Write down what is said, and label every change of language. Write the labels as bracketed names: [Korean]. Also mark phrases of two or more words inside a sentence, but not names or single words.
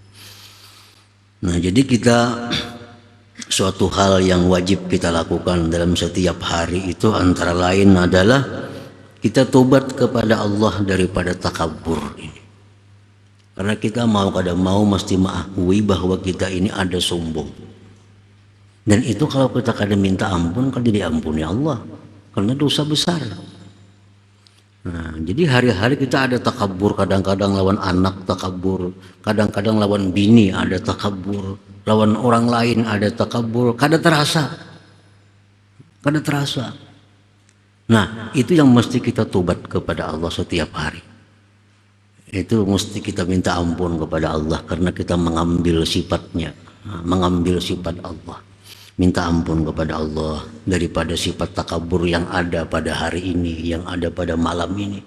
[Indonesian] Nah, jadi kita suatu hal yang wajib kita lakukan dalam setiap hari itu antara lain adalah kita tobat kepada Allah daripada takabur ini. Karena kita mau kada mau mesti mengakui bahwa kita ini ada sombong. Dan itu kalau kita kada minta ampun kan diampuni Allah. Karena dosa besar. Nah, jadi hari-hari kita ada takabur, kadang-kadang lawan anak takabur, kadang-kadang lawan bini ada takabur, lawan orang lain ada takabur, kada terasa. Kada terasa. Nah, itu yang mesti kita tobat kepada Allah setiap hari. Itu mesti kita minta ampun kepada Allah karena kita mengambil sifatnya, mengambil sifat Allah. Minta ampun kepada Allah daripada sifat takabur yang ada pada hari ini, yang ada pada malam ini.